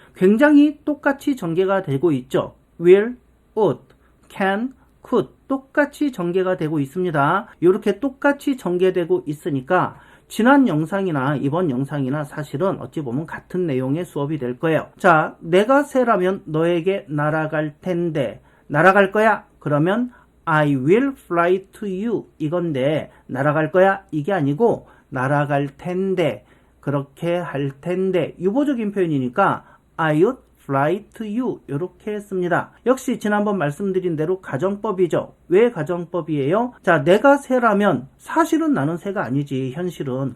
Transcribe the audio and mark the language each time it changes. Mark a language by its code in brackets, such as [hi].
[ko] 굉장히 똑같이 전개가 되고 있죠. will, would, can, could 똑같이 전개가 되고 있습니다. 이렇게 똑같이 전개되고 있으니까 지난 영상이나 이번 영상이나 사실은 어찌 보면 같은 내용의 수업이 될 거예요. 자, 내가 새라면 너에게 날아갈 텐데 날아갈 거야? 그러면 [en] I will fly to you [ko] 이건데 날아갈 거야? 이게 아니고 날아갈 텐데 그렇게 할 텐데 유보적인 표현이니까 [en] I would fly to you [ko] 이렇게 했습니다. 역시 지난번 말씀드린 대로 가정법이죠. 왜 가정법이에요? 자, 내가 새라면 사실은 나는 새가 아니지 현실은.